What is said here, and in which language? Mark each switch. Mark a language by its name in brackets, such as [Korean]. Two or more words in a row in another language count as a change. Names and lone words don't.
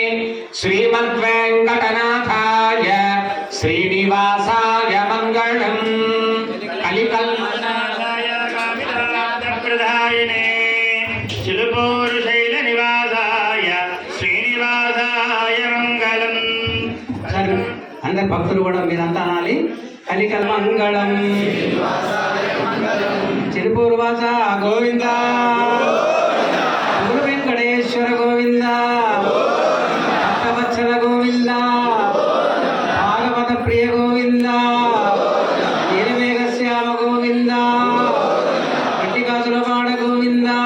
[Sanskrit] श्रीमद्वेङ्कटनाथाय श्रीनिवासाय मङ्गलं कलिकल्मषाय कामितार्थप्रदायिने चिलुपूरुशैलनिवासाय श्रीनिवासाय मङ्गलम् [Telugu] అందరు భక్తులు కూడా మీరంతా అనాలి. కలికల్ మంగళం చిరుపూర్వాస గోవింద, గురు వెంకటేశ్వర గోవింద, భక్తవత్సల గోవింద, భాగవత ప్రియ గోవింద, నీలమేఘశ్యామ గోవింద, పట్టికాసులవాడ గోవింద.